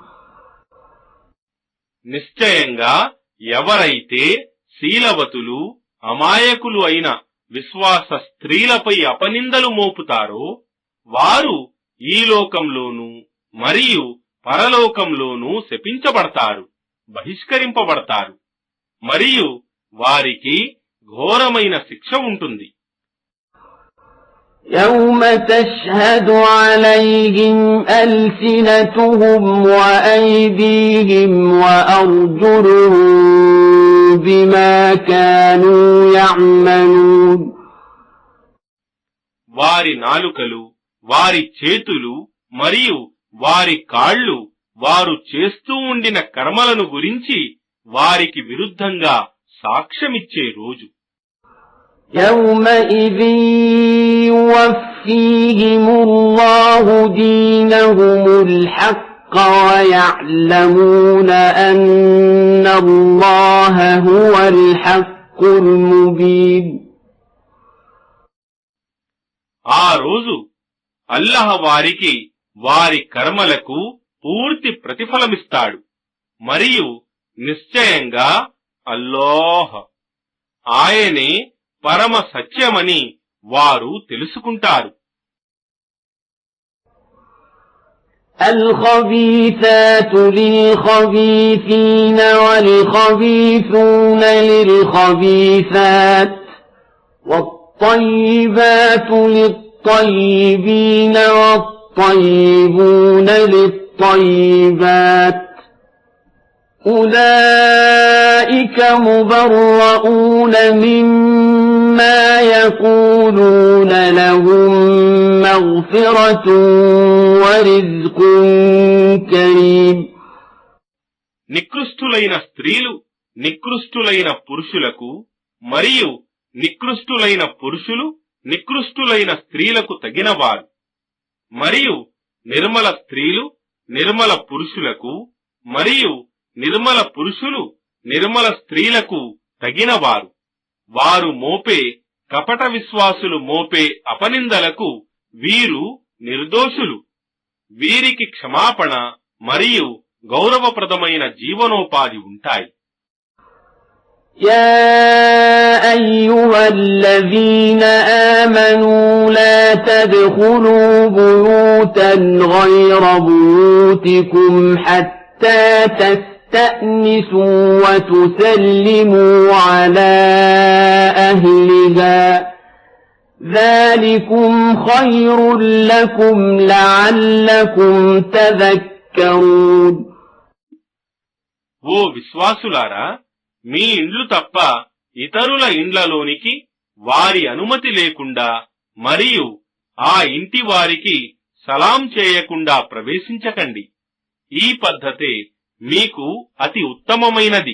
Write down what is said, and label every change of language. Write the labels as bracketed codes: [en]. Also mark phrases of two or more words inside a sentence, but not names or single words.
[te] నిశ్చయంగా ఎవరైతే శీలవతులు, అమాయకులు అయిన విశ్వాస స్త్రీలపై అపనిందలు మోపుతారో వారు ఈ లోకంలోనూ మరియు పరలోకంలోనూ శపించబడతారు, బహిష్కరింపబడతారు. మరియు వారికి ఘోరమైన శిక్ష ఉంటుంది. [ar] يوم تشهد عليهم ألسنتهم وأيديهم وأرجلهم بما كانوا يعملون. [te] వారి నాలుకలు, వారి చేతులు మరియు వారి కాళ్ళు వారు చేస్తూ ఉండిన కర్మలను గురించి వారికి విరుద్ధంగా సాక్ష్యమిచ్చే రోజు. [ar] يومئذ يوفيهم الله دينهم الحق ويعلمون أن الله هو الحق المبين. [te] ఆ రోజు అల్లాహ్ వారికి వారి కర్మలకు పూర్తి ప్రతిఫలమిస్తాడు. మరియు నిశ్చయంగా అల్లాహ్ ఆయనే పరమ సత్యమని వారు తెలుసుకుంటారు. [ar] الخبيثات للخبيثين والخبيثون للخبيثات والطيبات للطيبين والطيبون للطيبات أولئك مبرؤون مما يقولون لهم مغفرة ورزق كريم. [te] నికృష్టులైన స్త్రీలు నికృష్టులైన పురుషులకు మరియు నికృష్టులైన పురుషులు నికృష్టులైన స్త్రీలకు తగినవారు. మరియు నిర్మల స్త్రీలు నిర్మల పురుషులకు మరియు నిర్మల పురుషులు నిర్మల స్త్రీలకు తగినవారు. వారు మోపే కపట విశ్వాసులు మోపే అపనిందలకు వీరు నిర్దోషులు. వీరికి క్షమాపణ మరియు గౌరవప్రదమైన జీవనోపాధి ఉంటాయి. [ar] يا أيها الذين آمنوا لا تدخلوا بيوتا غير بيوتكم حتى تستأنسوا وتسلموا على أهلها ذلكم خير لكم لعلكم تذكرون. تذكرون [te] ఓ విశ్వాసులారా, మీ ఇండ్లు తప్ప ఇతరుల ఇండ్లలోనికి వారి అనుమతి లేకుండా మరియు ఆ ఇంటి వారికి సలాం చేయకుండా ప్రవేశించకండి. ఈ పద్ధతే మీకు అతి ఉత్తమమైనది.